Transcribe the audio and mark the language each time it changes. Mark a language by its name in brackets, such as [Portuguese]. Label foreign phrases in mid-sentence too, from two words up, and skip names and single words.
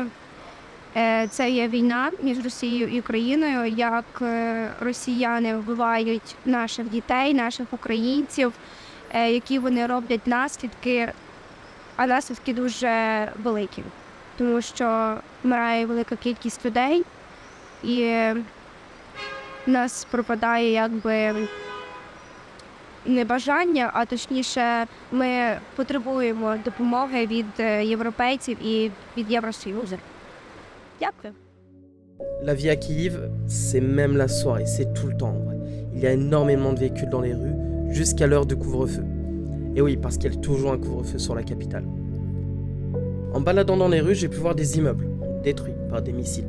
[Ukrainian] Це є війна між Росією і Україною, як росіяни вбивають наших дітей, наших українців, які вони роблять наслідки, а наслідки дуже великі, тому що вмирає велика кількість людей і в нас пропадає не бажання, а точніше ми потребуємо допомоги від європейців і від Євросоюзу. Дякую. [French] La vie à Kiev, c'est même la soirée, c'est tout le temps en vrai. Il y a énormément de véhicules dans les rues, jusqu'à l'heure de couvre-feu. Et oui, parce qu'il y a toujours un couvre-feu sur la capitale. En baladant dans les rues, j'ai pu voir des immeubles détruits par des missiles.